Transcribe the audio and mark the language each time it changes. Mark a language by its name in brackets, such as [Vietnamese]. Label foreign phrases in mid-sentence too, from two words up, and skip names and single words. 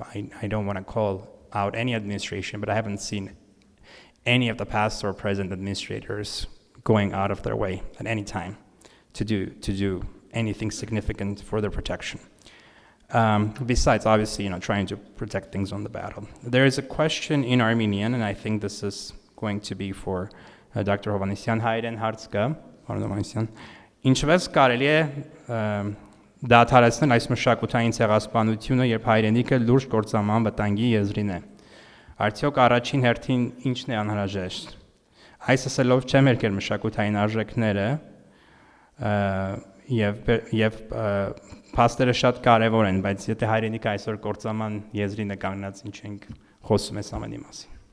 [English] I don't want to call out any administration, but I haven't seen any of the past or present administrators going out of their way at any time to do anything significant for their protection. Besides, obviously, trying to protect things on the battle. There is a question in Armenian, and I think this is going to be for Dr. Hovhannisyan. [Armenian] Հայերեն հարց կա, պարոն Ովանեսյան։ Ինչպես կարելի է դադարեցնել այս մշակութային ցեղասպանությունը, երբ հայրենիքը լուրջ կործանման վտանգի եզրին է։ Արդյոք առաջին հերթին ինչն է անհրաժեշտ։ Այս ասելով չեմ եկել մշակութային արժեքները եւ փաստերը շատ կարեւոր են, բայց եթե հայրենիքը այսօր կործանման եզրին է կանգնած, ինչ ենք խոսում այս ամենի մասին։